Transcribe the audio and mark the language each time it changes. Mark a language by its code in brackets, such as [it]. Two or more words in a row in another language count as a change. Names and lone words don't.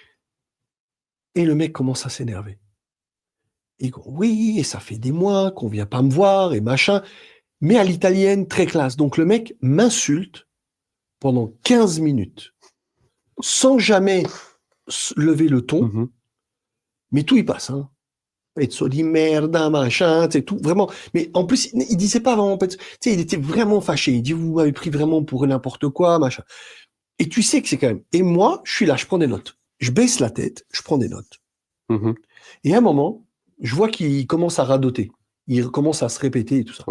[fr] Et le mec commence à s'énerver. Il dit, oui, et ça fait des mois qu'on vient pas me voir, et machin. Mais à l'italienne, très classe. Donc le mec m'insulte pendant 15 minutes, sans jamais lever le ton, Mhm. mais tout y passe, hein. [it] Pezzo di merda, [fr] machin, c'est tout, vraiment. Mais en plus, il disait pas vraiment, tu sais, il était vraiment fâché. Il dit, vous m'avez pris vraiment pour n'importe quoi, machin. Et tu sais que c'est quand même. Et moi, je suis là, je prends des notes. Je baisse la tête, je prends des notes. Mhm. Et à un moment, je vois qu'il commence à radoter. Il commence à se répéter et tout ça.